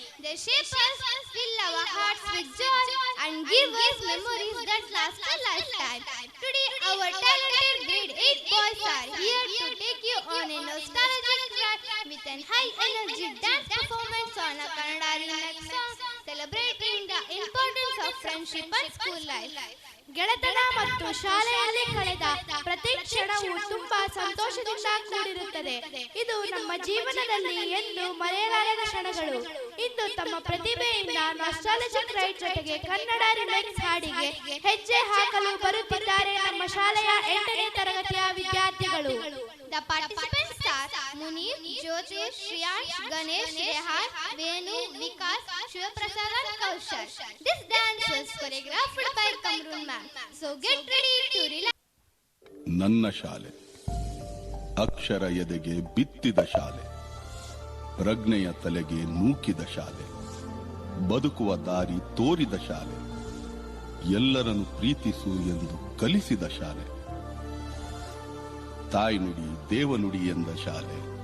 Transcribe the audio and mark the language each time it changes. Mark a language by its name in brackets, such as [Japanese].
[English] They shape us, fill our hearts with joy, and give us memories that last a lifetime. Today, our talented grade 8 boys are here to take you on a nostalgic ride with a high-energy dance performance on a Kannada remix song celebrating the importance of friendship and school life. [Kannada] ಗೆಳೆತನ ಮತ್ತು ಶಾಲೆಯಲ್ಲಿ ಕಳೆದ ಪ್ರತಿ ಕ್ಷಣವೂ ತುಂಬಾ ಸಂತೋಷದಿಂದ ಕೂಡಿರುತ್ತದೆ. ಇದು ನಮ್ಮ ಜೀವನದಲ್ಲಿ ಎಂದು ಮರೆಯಲಾರದ ಕ್ಷಣಗಳು. ಇಂದು ತಮ್ಮ ಪ್ರತಿಭೆಯಿಂದ ನಾಸ್ಟಾಲ್ಜಿಕ್ ರೈಡ್ ಜೊತೆಗೆ ಕನ್ನಡ ರಿಮಿಕ್ಸ್ ಹಾಡಿಗೆ ಹೆಜ್ಜೆ ಹಾಕಲು ಬರುತ್ತಿದ್ದಾರೆ ನಮ್ಮ ಶಾಲೆಯ 8ನೇ ತರಗತಿಯ ವಿದ್ಯಾರ್ಥಿಗಳು. [English] The participants are Munir, Jyoti, Shriyansh, Ganesh, Rehan, Venu, Vikas, Shivaprasad and Kaushal. This dance was choreographed by Kamrun ma'am. So get ready to relax. [Kannada] ನನ್ನ ಶಾಲೆ ಅಕ್ಷರ ಎದೆಗೆ ಬಿತ್ತಿದ ಶಾಲೆ, ಪ್ರಜ್ಞೆಯ ತಲೆಗೆ ನೂಕಿದ ಶಾಲೆ, ಬದುಕುವ ದಾರಿ ತೋರಿದ ಶಾಲೆ, ಎಲ್ಲರನ್ನು ಪ್ರೀತಿಸು ಎಂದು ಕಲಿಸಿದ ಶಾಲೆ, ತಾಯಿ ನುಡಿ ದೇವನುಡಿ ಎಂದ ಶಾಲೆ.